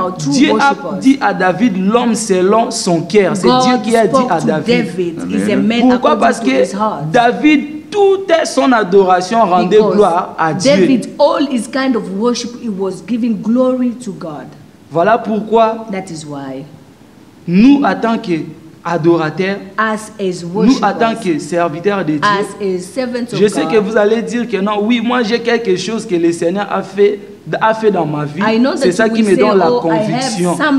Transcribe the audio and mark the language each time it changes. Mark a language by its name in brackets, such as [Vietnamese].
[French] Dieu a dit à David l'homme selon son cœur. C'est Dieu qui a dit à David. Pourquoi? Parce que David, toute son adoration rendait gloire à Dieu. [English] David, all his kind of worship, he was giving glory to God. [French] Voilà pourquoi. [English] That is why. [French] Nous, en tant qu'adorateurs, nous, en tant que serviteurs de Dieu, je sais que vous allez dire que non, oui, moi j'ai quelque chose que le Seigneur a fait dans ma vie. C'est ça qui me donne la conviction.